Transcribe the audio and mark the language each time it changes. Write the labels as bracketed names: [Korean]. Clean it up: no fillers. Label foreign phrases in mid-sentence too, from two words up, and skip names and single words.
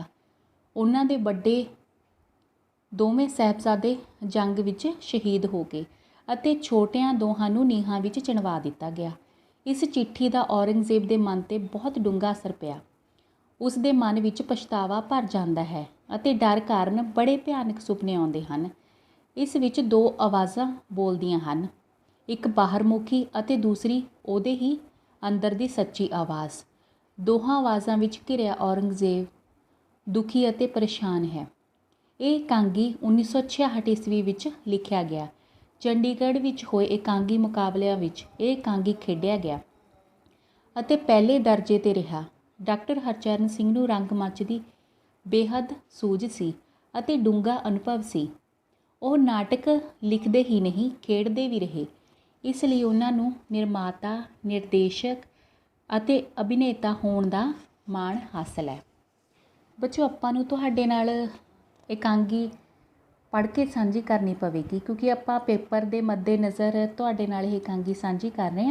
[Punjabi] ਉਨ੍ਹਾਂ ਦੇ ਬੜੇ ਦੋਵੇਂ ਸਾਹਿਬਜ਼ਾਦੇ ਜੰਗ ਵਿਚ ਸ਼ਹੀਦ ਹੋ ਗਏ ਅਤੇ ਛੋਟਿਆਂ ਦੋਹਾਂ ਨੂੰ ਨੀਹਾਂ ਵਿਚ ਚਿਣਵਾ ਦਿੱਤਾ ਗਿਆ। ਇਸ ਚਿੱਠੀ ਦਾ ਔਰੰਗਜ਼ੇਬ ਦੇ ਮਨ ਤੇ ਬਹੁਤ ਡੂੰਘਾ ਅਸਰ ਪਿਆ। ਉਸ ਦੇ ਮਨ ਵਿਚ ਪਛਤਾਵਾ ਭਰ ਜਾਂਦਾ ਹੈ ਅਤੇ ਡਰ ਕਾਰਨ ਬੜੇ ਭਿਆਨਕ ਸੁਪਨੇ ਆਉਂਦੇ ਹਨ। ਇਸ ਵਿਚ ਦੋ ਆਵਾਜ਼ਾਂ ਬੋਲਦੀਆਂ ਹਨ, ਇਕ ਬਾਹਰਮੁਖੀ ਅਤੇ दूसरी ਉਹਦੇ ਹੀ ਅੰਦਰ ਦੀ ਸੱਚੀ ਆਵਾਜ਼। ਦੋਹਾਂ ਆਵਾਜ਼ਾਂ ਵਿਚ ਘਿਰਿਆ ਔਰੰਗਜ਼ੇਬ ਦੁਖੀ ਅਤੇ ਪਰੇਸ਼ਾਨ ਹੈ। ਇਹ ਇਕਾਂਗੀ 1966 ਈਸਵੀ ਵਿਚ ਲਿਖਿਆ ਗਿਆ। ਚੰਡੀਗੜ੍ਹ ਵਿਚ ਹੋਏ ਇਕਾਂਗੀ मुकाबलिਆਂ विच ਇਹ ਇਕਾਂਗੀ ਖੇਡਿਆ ਗਿਆ ਅਤੇ ਪਹਿਲੇ ਦਰਜੇ ਤੇ ਰਿਹਾ। ਡਾਕਟਰ ਹਰਚਰਨ ਸਿੰਘ ਨੂੰ ਰੰਗਮੰਚ ਦੀ ਬੇਹੱਦ ਸੂਝ ਸੀ ਅਤੇ ਡੂੰਘਾ ਅਨੁਭਵ ਸੀ। ਉਹ ਨਾਟਕ ਲਿਖਦੇ ਹੀ ਨਹੀਂ, ਖੇਡਦੇ ਵੀ ਰਹੇ। ਇਸ ਲਈ ਉਹਨਾਂ ਨੂੰ ਨਿਰਮਾਤਾ, ਨਿਰਦੇਸ਼ਕ ਅਤੇ ਅਭਿਨੇਤਾ ਹੋਣ ਦਾ ਮਾਣ ਹਾਸਲ ਹੈ। ਬੱਚੋ ਆਪਾਂ ਨੂੰ ਤੁਹਾਡੇ ਨਾਲ ਇਕਾਂਗੀ ਪੜ੍ਹ ਕੇ ਸਾਂਝੀ ਕਰਨੀ ਪਵੇਗੀ, ਕਿਉਂਕਿ ਆਪਾਂ ਪੇਪਰ ਦੇ ਮੱਦੇ ਨਜ਼ਰ ਤੁਹਾਡੇ ਨਾਲ ਇਹ ਇਕਾਂਗੀ ਸਾਂਝੀ ਕਰ ਰਹੇ ਹਾਂ।